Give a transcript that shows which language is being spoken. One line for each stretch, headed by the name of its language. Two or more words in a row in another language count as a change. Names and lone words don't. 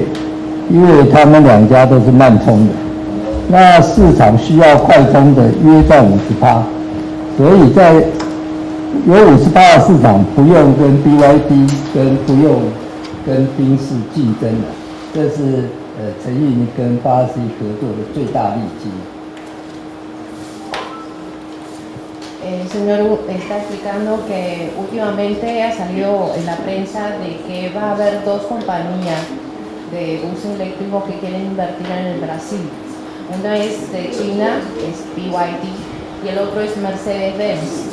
Chinese: 因为他们2家都是慢充的，那市场需要快充的约占50%，所以在有50%的市场不用跟 BYD 不用跟宾士竞争的，这是承运跟巴西合作的最大利基。
Spanish: El señor está explicando que últimamente ha salido en la prensa de que va a haber 2 compañías de buses eléctricos que quieren invertir en el Brasil. Una es de China, es BYD, y el otro es Mercedes-Benz.